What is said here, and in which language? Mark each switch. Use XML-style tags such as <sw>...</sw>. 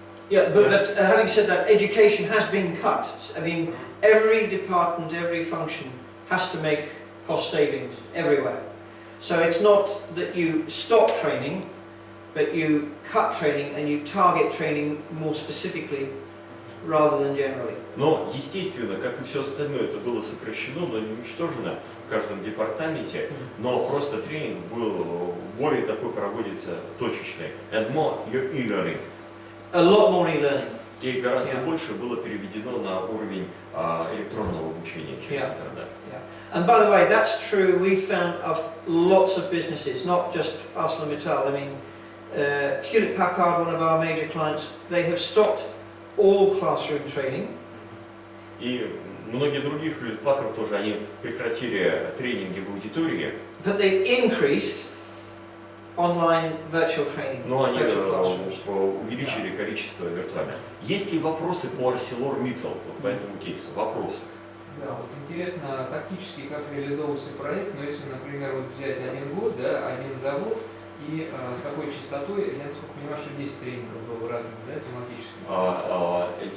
<en>Yeah, but having said that, education has been cut. I mean, every department, every function has to make cost savings everywhere. So it's not that you stop training, but you cut training and you target training more specifically rather than generally.</en> <ru>Но, естественно, как и все остальное, это было сокращено, но не уничтожено в каждом департаменте, но просто тренинг был более такой проводится точечный.</ru> <en>And more e-learning. A lot more e-learning.</en> <ru>И гораздо больше было переведено на уровень электронного обучения через интернет.</ru> <en>And by the way, that's true. We found of lots of businesses, not just ArcelorMittal. I mean, Hewlett Packard, one of our major clients, they have stopped all classroom training.</en> <ru>И многие других Hewlett Packard тоже они прекратили тренинги в аудитории.</ru> <en>But they increased online virtual training.</en> <ru>Но они увеличили количество виртуальных. Есть ли вопросы по ArcelorMittal, вот по этому кейсу? Вопросы? Да, вот интересно тактически, как реализовывался проект, но если, например, вот взять один год, да, один завод, и с какой частотой, я насколько понимаю, что 10 тренингов было разных, да, тематических?</ru>